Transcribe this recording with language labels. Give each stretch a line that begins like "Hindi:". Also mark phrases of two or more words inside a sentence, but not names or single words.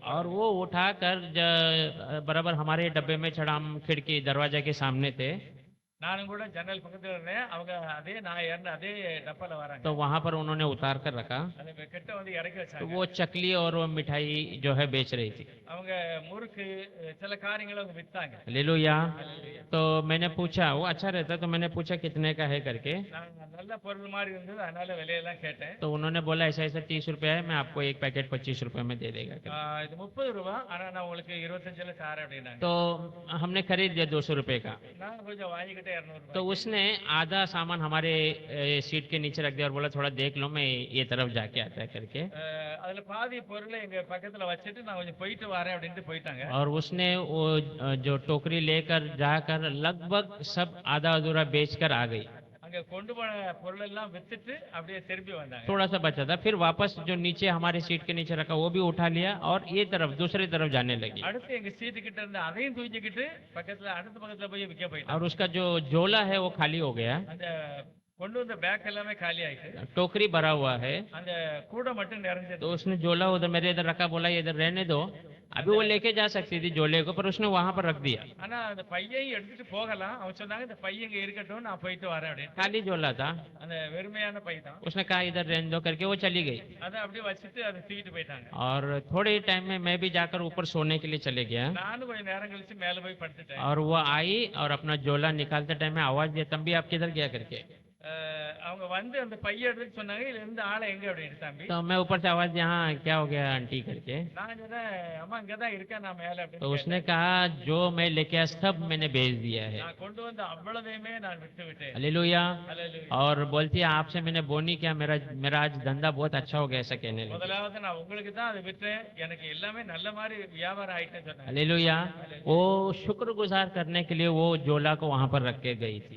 Hindi: और
Tamil: போறாங்க.
Hindi: वो उठाकर बराबर हमारे डब्बे में चढ़ा, हम खिड़की दरवाजे के सामने थे,
Tamil: நானும் கூட ஜன்னல் பக்கத்துல இருந்தேன். அவங்க அதே நான் ஏறின அதே டப்பால வராங்க.
Hindi: तो वहां पर उन्होंने उतार कर रखा।
Tamil: அதை கிட்ட வந்து இறக்கி
Hindi: तो
Tamil: வச்சாங்க.
Hindi: वो चकली और वो मिठाई जो है बेच रही थी।
Tamil: அவங்க முறுக்கு சில காரியங்களை அவங்க வித்தாங்க.
Hindi: हालेलुया। तो मैंने पूछा, वो अच्छा रहता, तो मैंने पूछा कितने का है करके।
Tamil: நான் நல்ல பொருள் மாதிரி இருந்தது, அதனால விலையெல்லாம் கேட்டேன்.
Hindi: तो उन्होंने बोला ऐसा ऐसा 30 रुपया है, मैं आपको एक पैकेट 25 रुपए में दे देगा करके।
Tamil: இது 30 ரூபாய், ஆனா நான் உங்களுக்கு 25ல தாரேன் அப்படின்னாங்க.
Hindi: तो हमने खरीद लिया 200 रुपए का।
Tamil: நான் கொஞ்சம் வாங்கிக்கிட்டே 200
Hindi: तो
Tamil: ரூபாய்.
Hindi: उसने आधा सामान हमारे सीट के नीचे रख दिया और बोला थोड़ा देख लो, मैं ये तरफ जाके आता है करके।
Tamil: அதுல பாதி பொருளை எங்க பக்கத்துல வச்சுட்டு நான் கொஞ்சம் போயிட்டு வரேன் அப்படின்ட்டு போயிட்டாங்க.
Hindi: और उसने वो जो टोकरी लेकर जाकर लगभग सब आधा अधूरा बेचकर आ गई।
Tamil: அங்க கொண்டு போன பொருள் எல்லாம் வித்துட்டு அப்படியே திரும்பி வந்தாங்க.
Hindi: थोड़ा सा बचा था, फिर वापस जो नीचे हमारे सीट के नीचे रखा वो भी उठा लिया और ये तरफ दूसरी तरफ जाने लगी।
Tamil: அடுத்து எங்க சீட்டு கிட்ட இருந்து அதையும் தூக்கிக்கிட்டு பக்கத்துல அடுத்த பக்கத்துல போய் விற்க
Hindi: और
Tamil: போயிட்டாங்க.
Hindi: उसका जो झोला है वो खाली हो गया,
Tamil: அந்த கொண்டு வந்த பேக் எல்லாமே காலி ஆயிட்டு
Hindi: टोकरी भरा हुआ है।
Tamil: அந்த கூடை மட்டும் நிறைஞ்சது.
Hindi: तो उसने झोला उधर मेरे इधर रखा, बोला ये इधर रहने दो, अभी वो लेके जा सकती थी झोले को, पर उसने वहां पर रख दिया।
Tamil: ஆனா அந்த பையையும் எடுத்துட்டு போகலாம். அவன் சொன்னாங்க இந்த பையன் இங்க இருக்கட்டும், நான் போயிட்டு வரேன் அப்படின்னு.
Hindi: खाली झोला था,
Tamil: அந்த வெறுமையான பை தான்.
Hindi: उसने कहा इधर रहने दो करके वो चली गई।
Tamil: அதை அப்படியே வச்சுட்டு அதை தூக்கிட்டு போயிட்டாங்க.
Hindi: और थोड़े टाइम में मैं भी जाकर ऊपर सोने के लिए चले गया,
Tamil: நானும் கொஞ்சம் நேரம் கழிச்சு மேல போய் படுத்துட்டேன்.
Hindi: और वो आई और अपना झोला निकालते टाइम में आवाज दिया, तंबी आप किधर गया करके।
Tamil: அவங்க வந்து அந்த பைய எடுத்து சொன்னாங்க இதுல இருந்து ஆளை எங்க அப்படின்னு. தம்பி
Hindi: तो मैं ऊपर से आवाज दिया, हाँ क्या हो गया आंटी करके।
Tamil: நான் சொன்னேன் அம்மா இங்கதான் இருக்கேன் நான் மேல
Hindi: तो
Tamil: அப்படின்னு.
Hindi: उसने कहा जो मैं लेके आया सब मैंने बेच दिया है।
Tamil: நான் கொண்டு வந்த அவ்வளவையுமே நான் விட்டு விட்டேன்.
Hindi: हालेलुया।
Tamil: அல்லேலூயா.
Hindi: और बोलती है आपसे मैंने वो नहीं किया, मेरा आज धंधा बहुत अच्छा हो गया, ऐसा कहने लगी।
Tamil: முதலாவது நான் உங்களுக்கு தான் அதை விட்டேன், எனக்கு எல்லாமே நல்ல மாதிரி வியாபாரம் ஆயிட்டேன்னு சொன்னாங்க.
Hindi: हालेलुया। वो शुक्रगुजार करने के लिए वो झोला को वहां पर रख के गई थी।